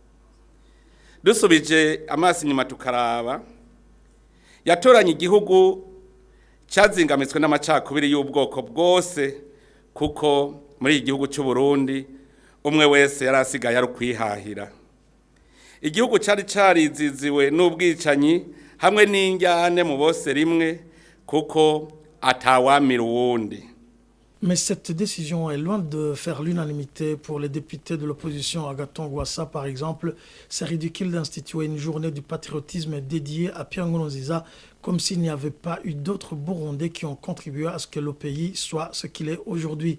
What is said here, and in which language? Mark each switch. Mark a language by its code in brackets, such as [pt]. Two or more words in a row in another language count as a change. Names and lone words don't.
[rn] Dusubije amaso inyuma tukaraba, yatoranye igihugu cyazingamitswe n'amacakubiri y'ubwoko bwose, kuko muri igihugu cy'u Burundi umwe wese yarasigaye ari kwihahira. Igihugu cyari cariziziwe n'ubwicanyi hamwe n'injyane mu bose rimwe, kuko atawamira uwundi. [fr] Mais cette décision est loin de faire l'unanimité pour les députés de l'opposition. Agathon Rwasa, par exemple, c'est ridicule d'instituer une journée du patriotisme dédiée à Pierre Nkurunziza comme s'il n'y avait pas eu d'autres Burundais qui ont contribué à ce que le pays soit ce qu'il est aujourd'hui.